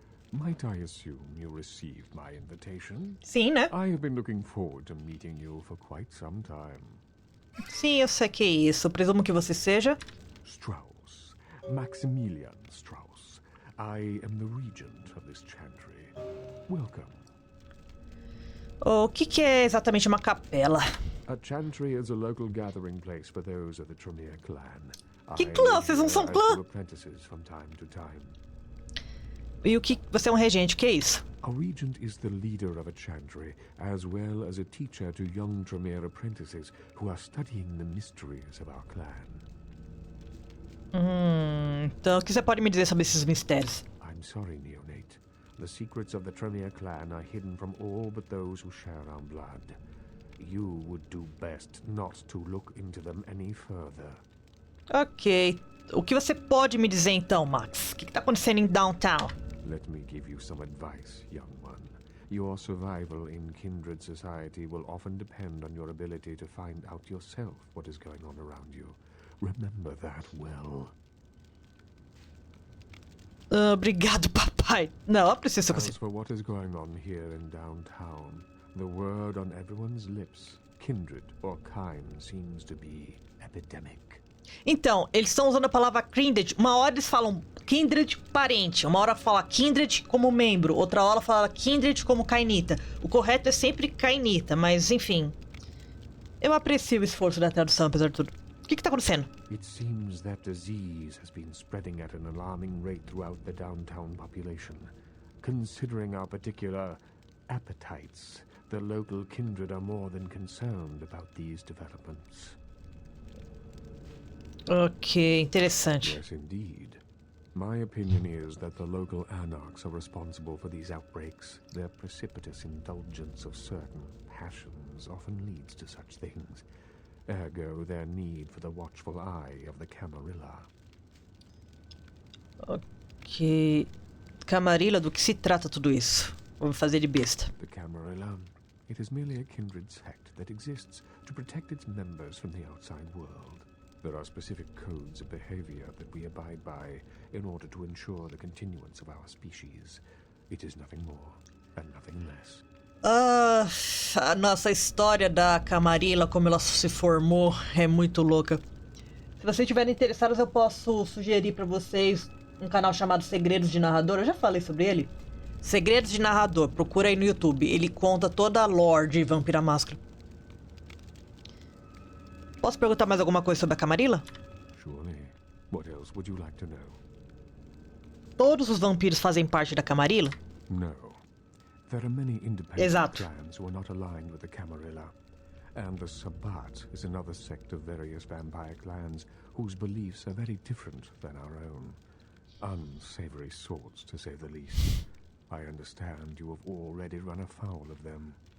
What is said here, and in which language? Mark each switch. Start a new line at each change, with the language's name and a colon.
English: Might I assume you received my invitation?
Portuguese: Sim, né?
English: I have been looking forward to meeting you for quite some time.
Portuguese: Sim, eu sei que é isso. Presumo que você seja...
English: Strauss. Maximilian Strauss. I am the regent of this chantry. Welcome.
Portuguese: O que é exatamente uma capela?
English: A chantry is a local gathering place for those of the Tremere clan.
Portuguese: Que clã? Vocês não são clã?
English: Apprentices from time to time.
Portuguese: E o que... Você é um regente, o que é isso?
English: A regent is the leader of a chantry, as well as a teacher to young Tremere apprentices who are studying the mysteries of our clan.
Portuguese: Então, o que você pode me dizer sobre esses mistérios?
English: I'm sorry, neonate. The secrets of the Tremere clan are hidden from all but those who share our blood. You would do best not to look into them any further.
Portuguese: Ok. O que você pode me dizer então, Max? O que tá acontecendo em Downtown?
English: Let me give you some advice, young one. Your survival in kindred society will often depend on your ability to find out yourself what is going on around you. Remember that well.
Portuguese: Obrigado, papai. Não, eu preciso
English: As
Portuguese: conseguir.
English: for what is going on here in downtown, the word on everyone's lips, kindred or kind, seems to be epidemic.
Portuguese: Então, eles estão usando a palavra kindred. Uma hora eles falam kindred parente, uma hora fala kindred como membro, outra hora fala kindred como kainita. O correto é sempre kainita, mas enfim. Eu aprecio o esforço da tradução, apesar de tudo. O que tá acontecendo?
English: It seems that disease has been spreading at an alarming rate throughout the downtown population. Considering our particular appetites, the local kindred are more than concerned about these developments.
Portuguese: Ok, interessante.
English: Yes, indeed. My opinion is that the local anarchs are responsible for these outbreaks. Their precipitous indulgence of certain passions often leads to such things. Ergo, their need for the watchful eye of the Camarilla.
Portuguese: Ok. Camarilla, do que se trata tudo isso? Vou me fazer de besta.
English: The Camarilla. It is merely a kindred sect that exists to protect its members from the outside world. There are specific codes of behavior that we abide by in order to ensure the continuance of our species. It is nothing more and nothing less.
Portuguese: A nossa história da Camarilla, como ela se formou, é muito louca. Se vocês estiverem interessados, eu posso sugerir pra vocês um canal chamado Segredos de Narrador. Eu já falei sobre ele. Segredos de Narrador, procura aí no YouTube. Ele conta toda a lore de Vampira Máscara. Posso perguntar mais alguma coisa sobre a Camarilla?
English: Surely. What else would you like to know?
Portuguese: Todos os vampiros fazem parte da Camarilla?
English: No. There are many independent
Portuguese: Exato.
English: clans who are not aligned with the Camarilla. And the Sabbat is another sect of various vampire clans whose beliefs are very different than our own. Unsavory sorts, to say the least. I understand you have already run afoul of them.